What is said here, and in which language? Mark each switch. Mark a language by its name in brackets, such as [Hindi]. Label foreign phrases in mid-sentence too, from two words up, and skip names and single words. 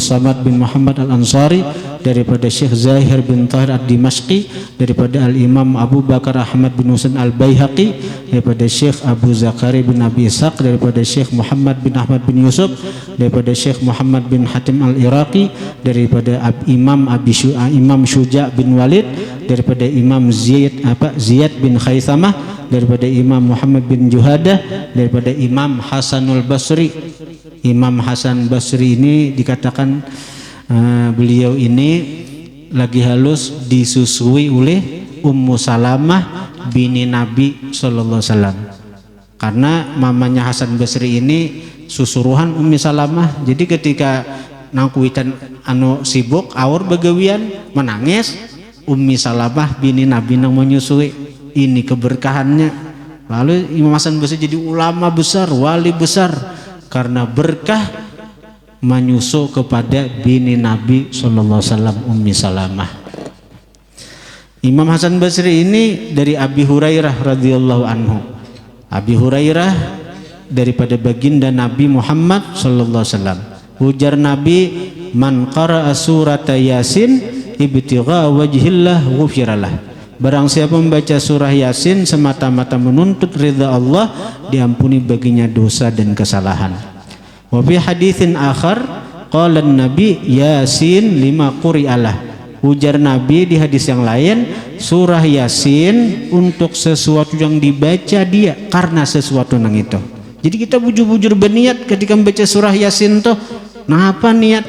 [Banjar] Samad bin Muhammad Al-Ansari, daripada Syekh Zahir bin Tahir Ad-Dimashqi, daripada Al-Imam Abu Bakar Ahmad bin Husain Al-Baihaqi, daripada Syekh Abu Zakari bin Abi Ishaq, daripada Syekh Muhammad bin Ahmad bin Yusuf, daripada Syekh Muhammad bin Hatim Al-Iraqi, daripada Imam Syuja bin Walid, daripada Imam Ziyad bin Khaisamah, daripada Imam Muhammad bin Juhadah, daripada Imam Hasanul Basri. Imam Hasan Basri ini dikatakan beliau ini lagi halus disusui oleh Ummu Salamah bini Nabi [Arabic] sallallahu alaihi wasallam. [Banjar] Karena mamanya Hasan Basri ini susuruhan Ummi Salamah. Jadi ketika nangkuitan sibuk awur begawian menangis, Ummi Salamah bini Nabi nang menyusui. Ini keberkahannya. Lalu Imam Hasan Basri jadi ulama besar, wali besar, karena berkah menyusul kepada bini Nabi [Arabic] sallallahu alaihi wasallam [Banjar] Ummi Salamah. Imam Hasan Basri ini dari Abi Hurairah [Arabic] radhiyallahu anhu. [Banjar] Abi Hurairah daripada baginda Nabi Muhammad [Arabic] sallallahu alaihi wasallam. [Banjar] Ujar Nabi, [Arabic] man qara'a surata Yasin ibtigha wajhillah ghufiralah. [Banjar] Barang siapa membaca surah Yasin semata-mata menuntut ridha Allah, diampuni baginya dosa dan kesalahan. [Arabic] Wa fi haditsin akhar qala Nabi Yasin lima quri'alah. [Banjar] Ujar Nabi di hadis yang lain, surah Yasin untuk sesuatu yang dibaca dia karena sesuatu nang itu. Jadi kita bujur-bujur berniat ketika membaca surah Yasin tuh, nah apa niat?